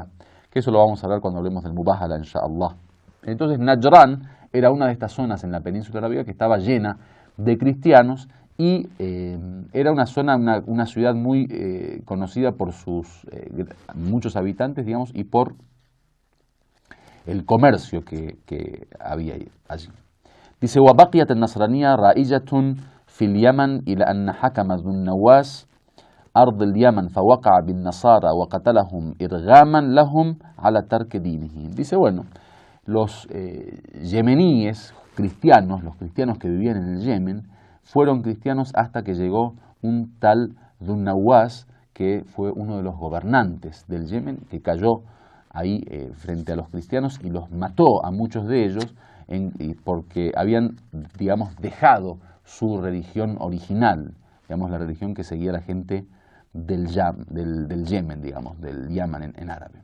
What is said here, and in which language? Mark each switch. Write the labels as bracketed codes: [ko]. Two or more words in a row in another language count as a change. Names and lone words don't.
[es] Que eso lo vamos a hablar cuando hablemos del Mubahala, inshallah. Entonces Najran era una de estas zonas en la península arábiga que estaba llena de cristianos y era una zona, una ciudad muy conocida por sus muchos habitantes, digamos, y por el comercio que había allí. Dice, [ar] وبقيت النصرانية رائجة في اليمن إلى أن حكم ذو النواس أرض اليمن فوقع بالنصارى وقتلهم إرغاما لهم على ترك دينهم. [es] Dice, bueno, los yemeníes cristianos, los cristianos que vivían en el Yemen, fueron cristianos hasta que llegó un tal Dhun Nawas, que fue uno de los gobernantes del Yemen, que cayó ahí frente a los cristianos y los mató a muchos de ellos porque habían, digamos, dejado su religión original, digamos, la religión que seguía la gente del Yemen, digamos, del Yemen en árabe.